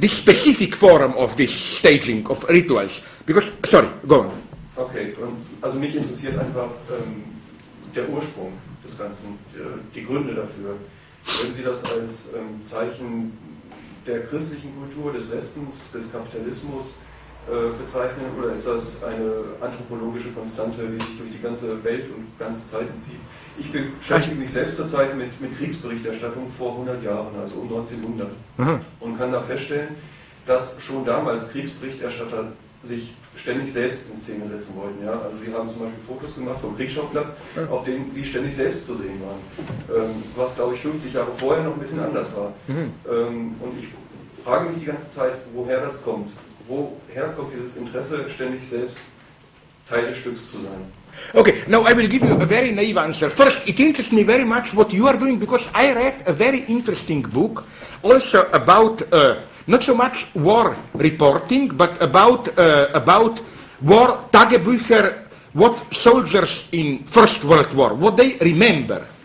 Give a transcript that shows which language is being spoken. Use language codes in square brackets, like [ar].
[en] This specific form of this staging of rituals. Because, sorry, go on. [de] Okay, also mich interessiert einfach der Ursprung des Ganzen, die Gründe dafür. Würden Sie das als Zeichen der christlichen Kultur, des Westens, des Kapitalismus bezeichnen, oder ist das eine anthropologische Konstante, die sich durch die ganze Welt und ganze Zeiten zieht? Ich beschäftige mich selbst zurzeit mit Kriegsberichterstattung vor 100 Jahren, also um 1900, und kann da feststellen, dass schon damals Kriegsberichterstatter sich ständig selbst in Szene setzen wollten. Ja? Also sie haben zum Beispiel Fotos gemacht vom Kriegsschauplatz, auf denen sie ständig selbst zu sehen waren, was, glaube ich, 50 Jahre vorher noch ein bisschen anders war. Und ich frage mich die ganze Zeit, woher das kommt. Woher kommt dieses Interesse, ständig selbst Teil des Stücks zu sein? [en] Okay, now I will give you a very naive answer. First, it interests me very much what you are doing, because I read a very interesting book also about not so much war reporting, but about war Tagebücher, what soldiers in First World War, what they remember.